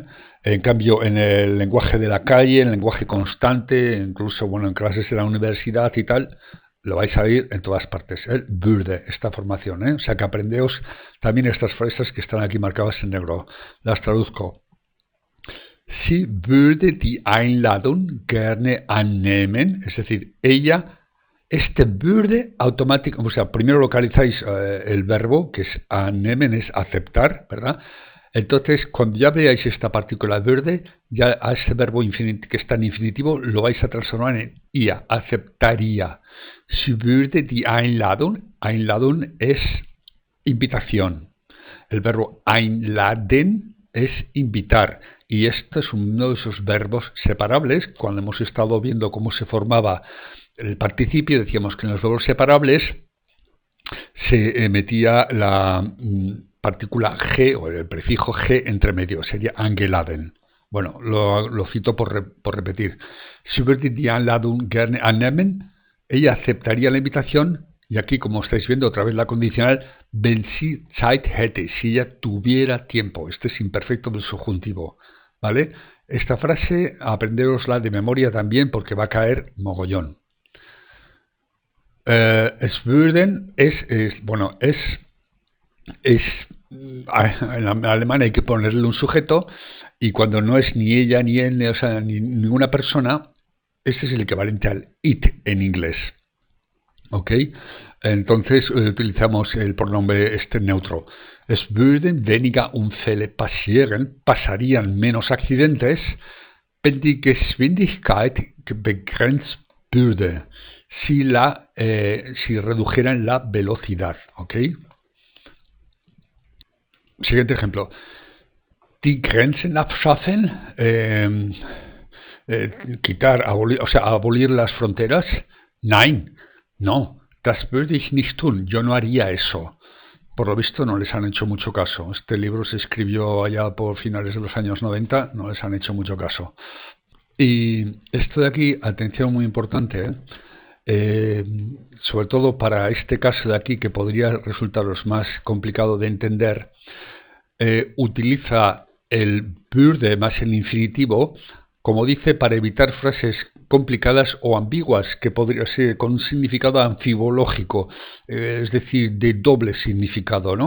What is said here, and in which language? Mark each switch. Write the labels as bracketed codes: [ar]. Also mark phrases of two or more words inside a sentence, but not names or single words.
[es] En cambio, en el lenguaje de la calle, en el lenguaje constante, incluso bueno, en clases de la universidad y tal, lo vais a oír en todas partes, el würde, esta formación, ¿eh? O sea que aprendeos también estas frases que están aquí marcadas en negro. Las traduzco. [de] Sie würde die Einladung gerne annehmen, [es] es decir, ella Este würde automático, o sea, primero localizáis el verbo, que es annehmen, es aceptar, ¿verdad? Entonces, cuando ya veáis esta partícula würde, ya a ese verbo que está en infinitivo lo vais a transformar en ia, aceptaría. [de] Sie würde die Einladung, Einladung [es] es invitación. El verbo einladen es invitar. Y esto es uno de esos verbos separables. Cuando hemos estado viendo cómo se formaba el participio, decíamos que en los verbos separables se metía la partícula G o el prefijo G entre medio, sería angeladen. Bueno, lo cito por repetir. [de] Sie würde die Einladung gerne annehmen. [es] Ella aceptaría la invitación. Y aquí, como estáis viendo, otra vez la condicional, [de] wenn sie Zeit hätte, [es] si ella tuviera tiempo. Este es imperfecto del subjuntivo, ¿vale? Esta frase, aprenderosla de memoria también porque va a caer mogollón. [de] Es würden [es] en alemán hay que ponerle un sujeto y cuando no es ni ella ni él, o sea, ni ninguna persona, este es el equivalente al it en inglés. ¿Ok? Entonces utilizamos el pronombre este neutro. [de] Es würden weniger Unfälle passieren, [es] pasarían menos accidentes, [de] wenn die Geschwindigkeit begrenzt würde, [es] si redujeran la velocidad. ¿Ok? Siguiente ejemplo. [de] Die Grenzen abschaffen, [es] abolir las fronteras. [de] Nein, no, das würde ich nicht tun, [es] yo no haría eso. Por lo visto no les han hecho mucho caso. Este libro se escribió allá por finales de los años 90, no les han hecho mucho caso. Y esto de aquí, atención muy importante, sobre todo para este caso de aquí que podría resultaros más complicado de entender, utiliza el würde más el infinitivo, como dice, para evitar frases complicadas o ambiguas, que podría ser con un significado anfibológico, es decir, de doble significado, ¿no?